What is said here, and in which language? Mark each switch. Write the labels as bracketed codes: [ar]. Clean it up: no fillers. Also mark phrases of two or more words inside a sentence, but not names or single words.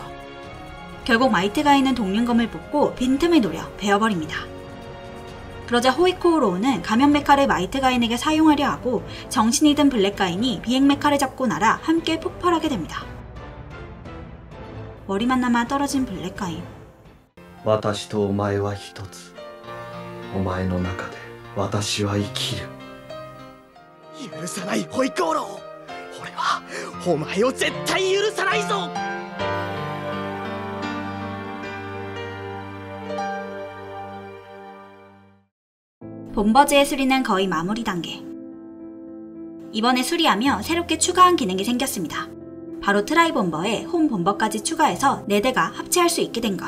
[ko] 결국 마이트 가인은 동륜검을 뽑고 빈틈을 노려 베어버립니다. 그러자 호이코 로우는 가면 메카를 마이트 가인에게 사용하려 하고 정신이 든 블랙 가인이 비행 메카를 잡고 날아 함께 폭발하게 됩니다. 머리만 남아 떨어진 블랙 가인. [ja] 私とお前は一つ。お前の中で私は生きる。許さないホイコーロー。俺はお前を絶対許さないぞ。 [ko] 본버즈의 수리는 거의 마무리 단계. 이번에 수리하며 새롭게 추가한 기능이 생겼습니다. 바로 트라이 본버에 홈 본버까지 추가해서 4대가 합체할 수 있게 된 것.